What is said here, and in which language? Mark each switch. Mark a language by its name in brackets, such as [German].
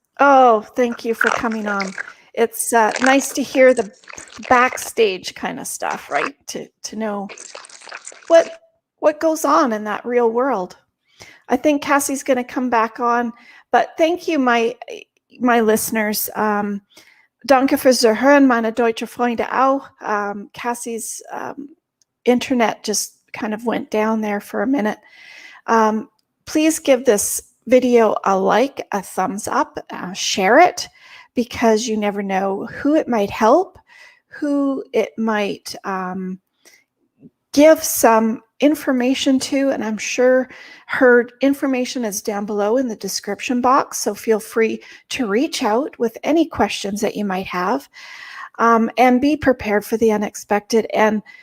[English] Oh, thank you for coming on. It's nice to hear the backstage kind of stuff, right? To know what goes on in that real world. I think Cassey's going to come back on, but thank you, my listeners. [German] Danke fürs Zuhören, meine deutsche Freunde auch. [English] Cassey's internet just kind of went down there for a minute. Please give this video a like, a thumbs up, share it, because you never know who it might help, who it might give some information to, and I'm sure her information is down below in the description box, so feel free to reach out with any questions that you might have, and be prepared for the unexpected, and